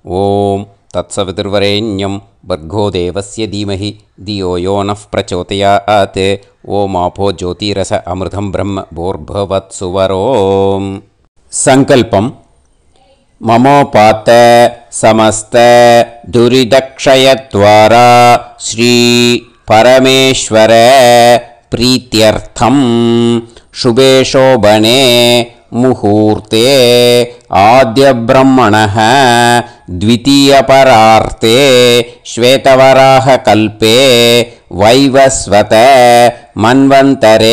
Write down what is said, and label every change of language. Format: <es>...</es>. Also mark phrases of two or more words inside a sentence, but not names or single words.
<sa>ॐ तत्सवितुर्वरेण्यं भर्गो देवस्य धीमहि धियो यो नः प्रचोदयात् ॐ आपो ज्योतिरस अमृतं ब्रह्म भूर्भुवः सुवरोम्. सङ्कल्पम्। ममोपात्त समस्त दुरितक्षयद्वारा श्री परमेश्वर प्रीत्यर्थं शुभे शोभने मुहूर्ते आद्यब्रह्मणः द्वितीयपरार्ते श्वेतवराहकल्पे वैवस्वत मन्वन्तरे</sa>